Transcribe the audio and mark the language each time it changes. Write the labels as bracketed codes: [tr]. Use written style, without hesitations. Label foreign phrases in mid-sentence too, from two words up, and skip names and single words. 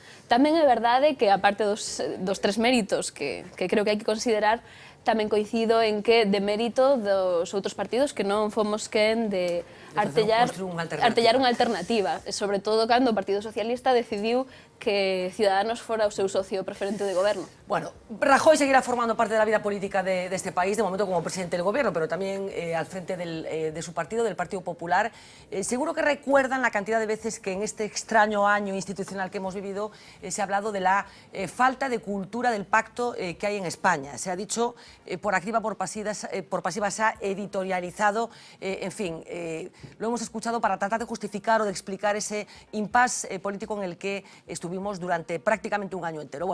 [gl] Tamén é verdade que, aparte dos tres méritos que creo que hai que considerar, tamén coincido en que de mérito dos outros partidos que non fomos quen de artellar unha alternativa, sobre todo cando o Partido Socialista decidiu que Ciudadanos fora o seu socio preferente de goberno. [es] Bueno, Rajoy seguirá formando parte de la vida política de este país, de momento como presidente del gobierno, pero también al frente de su partido, del Partido Popular. Seguro que recuerdan la cantidad de veces que en este extraño año institucional que hemos vivido se ha hablado de la falta de cultura del pacto que hay en España. Se ha dicho por activa, por pasiva, se ha editorializado, en fin, lo hemos escuchado para tratar de justificar o de explicar ese impasse político en el que estuvimos durante prácticamente un año entero.